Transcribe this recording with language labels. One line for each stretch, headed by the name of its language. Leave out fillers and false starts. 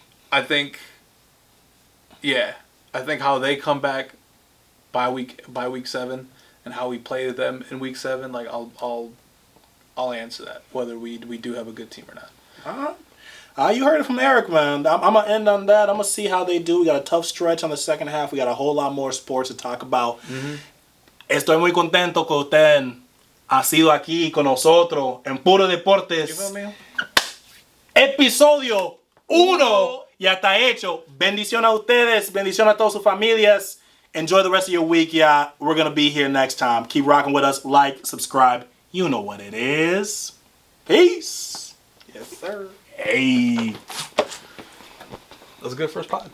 English: I think how they come back by week 7 and how we play them in week 7, I'll answer that whether we do have a good team or not. You heard it from Erick, man. I'm gonna end on that. I'm gonna see how they do. We got a tough stretch on the second half. We got a whole lot more sports to talk about.
Spanish: Estoy muy contento que usted ha sido aquí con nosotros en Puro Deportes. Episodio 1 ya está hecho. Bendición a ustedes. Bendición a todas sus familias.
English: Enjoy the rest of your week, yeah. We're going to be here next time. Keep rocking with us. Like, subscribe. You know what it is. Peace. Yes, sir. Hey. That was a good first pod.